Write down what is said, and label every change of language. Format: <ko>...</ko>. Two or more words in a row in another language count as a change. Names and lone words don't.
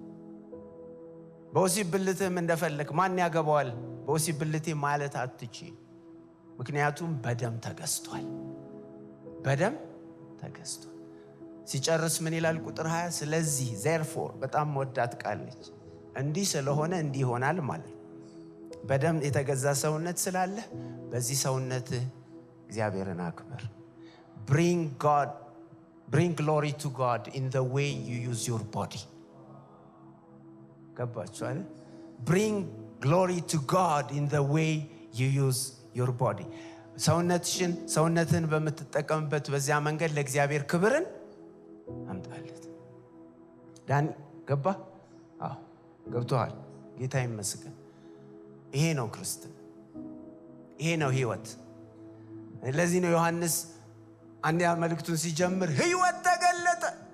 <am>በወሲብ ብልትህም እንደፈለክ ማን ያገባዋል በወሲብ ብልቴ ማለት አትችልም። ምክንያቱም በደም ተገዝቷል። በደም ተገዝቷል። ሲጨርስ ምን ይላል ቁጥር 20? ስለዚህ therefore በጣም ወዳት ቃል ነች። እንዲህ ስለሆነ እንዲህ ይሆናል ማለት በደም የተገዛ ሰውነት ስላለ በዚህ ሰውነት እግዚአብሔርን አክብር።</am> <en>bring glory to God in the way you use your body።</en> <am>ገባችሁ አይደል?</am> <en>bring glory to God in the way you use your body።</en> <am>ሰውነትን በምትጠቀምበት በዚያ መንገድ ለእግዚአብሔር ክብርን አምጣለት። ዳን ገባ? አዎ ገብቷል። ጌታ ይመስገን። ይሄ ነው ክርስትና፣ ይሄ ነው ህይወት። ለዚህ ነው ዮሐንስ አንደኛ መልእክቱን ሲጀምር ህይወት ተገለጠ።</am>